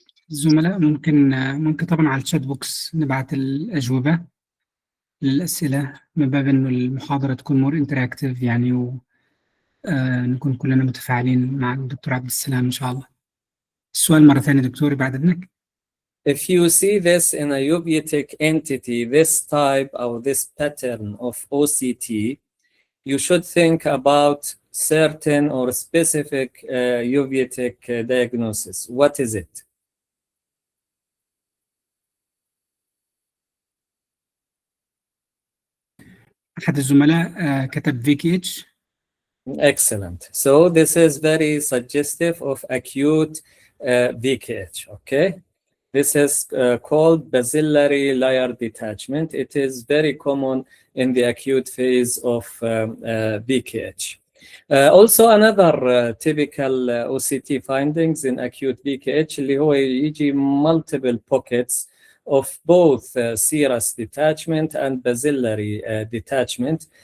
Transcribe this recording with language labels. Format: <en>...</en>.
<ar>الزملاء ممكن طبعا على الشات بوكس نبعت الأجوبة للأسئلة، من باب إنه المحاضرة تكون</ar> <en>more interactive</en> <ar>يعني، ونكون كلنا متفاعلين مع الدكتور عبد السلام إن شاء الله. السؤال مرة ثانية دكتور بعد إذنك.</ar> <en>If you see this in a uveitic entity, this type or this pattern of OCT, you should think about certain or specific uveitic diagnosis. What is it?</en> <ar>أحد الزملاء كتب VKH.</ar> <en>Excellent. So this is very suggestive of acute VKH, okay? This is called bacillary layer detachment. It is very common in the acute phase of VKH. Also another typical OCT findings in acute VKH</en> <ar>اللي هو يجي</ar> <en>multiple pockets of both serous detachment and bacillary detachment.</en>